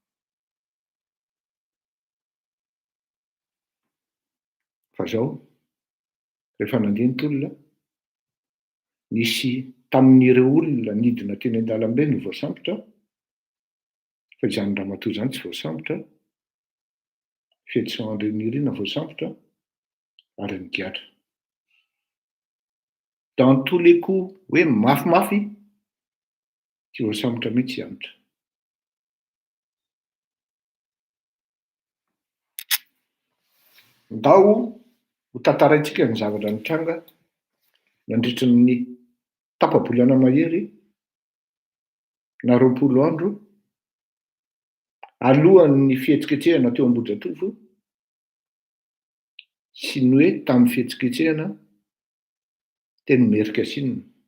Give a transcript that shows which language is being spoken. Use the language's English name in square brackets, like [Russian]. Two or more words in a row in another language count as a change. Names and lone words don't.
[Malagasy] Fa zao rehefa nandiniky olona nisy tamin'ireo olona nidina teny an-dalambe no voasambotra fa izany Ramatoa izany tsy voasambotra. Fetson Andrenirina voasambotra ary nigadra. [French] Dans tous les coups [Malagasy] hoe mafimafy tsy voasambotra mihitsy anitra. Ndao ho tantaraintsika ny zavatra nitranga nandritra ny tapabolana mahery na 20 andro alohan'ny fihetsiketsehana teo Ambohijatovo sy ny hoe tamin'ny fihetsiketsehana teny Merikasinina.